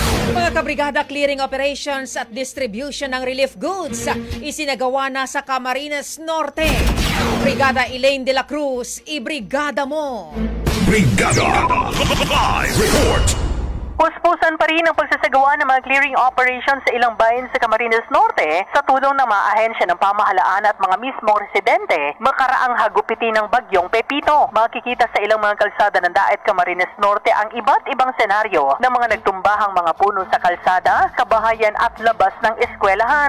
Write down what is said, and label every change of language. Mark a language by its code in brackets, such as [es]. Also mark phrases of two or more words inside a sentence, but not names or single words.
[tl] Mga kabrigada, [en] clearing operations [tl] at distribution ng [en] relief goods [tl] isinagawa na sa Camarines Norte. Brigada Elaine de la Cruz, ibrigada mo! Brigada Live Report! Puspusan pa rin ang pagsasagawa ng mga [en] clearing operations [tl] sa ilang bayan sa Camarines Norte sa tulong ng mga ahensya ng pamahalaan at mga mismong residente makaraang hagupitin ng bagyong Pepito. Makikita sa ilang mga kalsada ng Daet Camarines Norte ang iba't ibang senaryo ng mga nagtumbahang mga puno sa kalsada, kabahayan at labas ng eskwelahan.